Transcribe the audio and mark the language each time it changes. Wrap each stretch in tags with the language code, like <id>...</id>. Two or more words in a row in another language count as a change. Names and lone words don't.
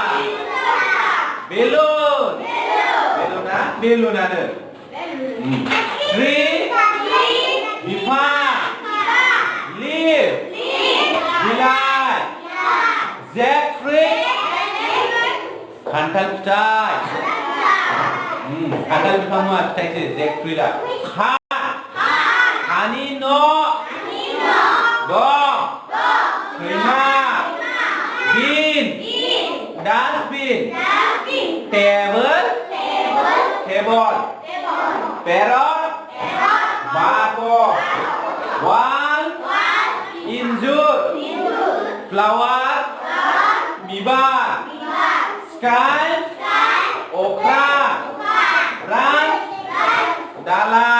<brx>बेलुनानो tree बिफां leaf बिलाइ jackfruit खान्थाल फिथाइ खान्थाल बिफां मा फिथाइसो jackfruitआ हानि न' दं सैमा</brx> <en>bin dustbin table parrot</en> <brx>bago wall</brx> <en>injur flower bibar sky okra ranch dalai</en>